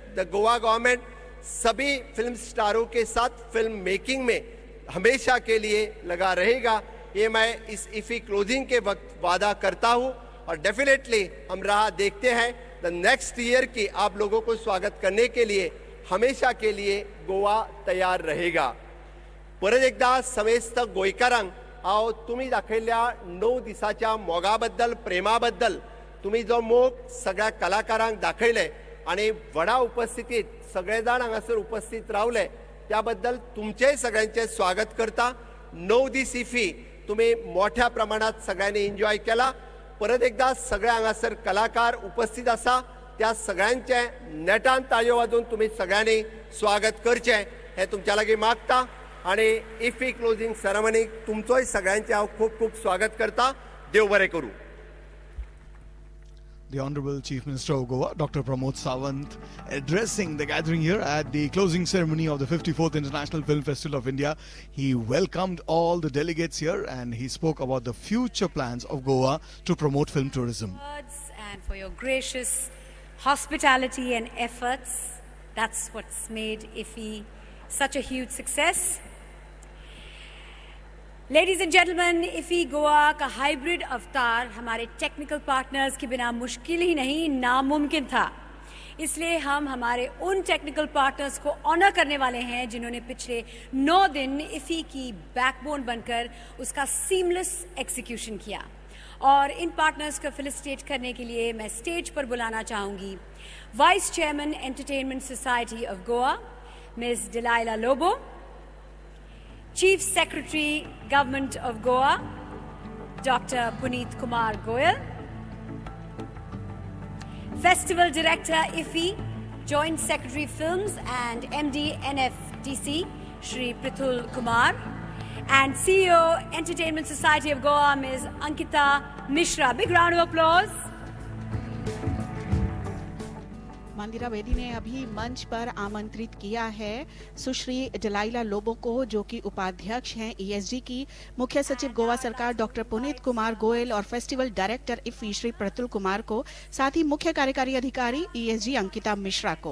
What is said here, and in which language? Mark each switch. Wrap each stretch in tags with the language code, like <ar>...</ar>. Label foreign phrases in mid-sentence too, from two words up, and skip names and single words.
<en>the Goa government</en> <hi>सभी फिल्म स्टारों के साथ</hi> <en>film making</en> <hi>में हमेशा के लिए लगा रहेगा, ये मैं इस IFFI क्लोजिंग के वक्त वादा करता हूँ। और डेफिनेटली हम राह देखते हैं</hi> <en>the next year</en> <hi>की आप लोगों को स्वागत करने के लिए हमेशा के लिए गोवा तयार रहेगा।</hi> <kok>परत एकदा समेस्त गोंयकारांक हांव तुमी दाखयल्ल्या 9 दिसाच्या मोगाबद्दल प्रेमाबद्दल तुम्ही जो मोग सगळ्या कलाकारांक दाखयले आणि व्हडा उपस्थितीत सगळे जाण हांगासर उपस्थित रावले त्याबद्दल तुमचेय सगळ्यांचे स्वागत करता।</kok> <mr>9 दीस IFFI तुम्ही मोठ्या प्रमाणात सगळ्यांनी एन्जॉय केला।</mr> <kok>परत एकदा सगळे हांगासर कलाकार उपस्थित आसा त्या सगळ्यांचे नेटान ताळयो वाजोवन तुम्ही सगळ्यांनी स्वागत करचे हे तुमच्या लागीं मागता आणि IFFI</kok> <en>closing ceremonyk</en> <kok>तुमचोय सगळ्यांचे हांव खूब खूब स्वागत करता। देव बरें करूं।</kok> <en>The Honorable Chief Minister of Goa, Dr. Pramod Sawant, addressing the gathering here at the closing ceremony of the 54th International Film Festival of India. He welcomed all the delegates here and he spoke about the future plans of Goa to promote film tourism. And for your gracious hospitality and efforts. That's what's made IFFI such a huge success. Ladies and gentlemen,</en> <hi>IFFI गोवा का हाइब्रिड अवतार हमारे</hi> <en>technical partners</en> <hi>के बिना मुश्किल ही नहीं नामुमकिन था। इसलिए हम हमारे उन</hi> <en>technical partners</en> <hi>को ऑनर करने वाले हैं जिन्होंने पिछले 9 दिन IFFI की बैकबोन बनकर उसका</hi> <en>seamless execution</en> <hi>किया। और इन पार्टनर्स को फेलिसिटेट करने के लिए मैं स्टेज पर बुलाना चाहूँगी</hi> <en>vice chairman</en> <hi>एंटरटेनमेंट सोसाइटी ऑफ गोवा मिस डिलाइला लोबो,</hi> <en>Chief Secretary, Government of Goa, Dr. Puneet Kumar Goyal, Festival Director IFFI, Joint Secretary Films and MD NFDC, Shri Prithul Kumar, and CEO Entertainment Society of Goa, Ms. Ankita Mishra. Big round of applause.</en> <hi>मंदिरा बेदी ने अभी मंच पर आमंत्रित किया है सुश्री डिलाइला लोबो को, जो कि उपाध्यक्ष हैं ESG की, मुख्य सचिव गोवा सरकार डॉक्टर पुनीत कुमार गोयल और</hi> <en>festival director</en> <hi>IFFI श्री प्रतुल कुमार को, साथ ही मुख्य कार्यकारी अधिकारी ESG अंकिता मिश्रा को।</hi>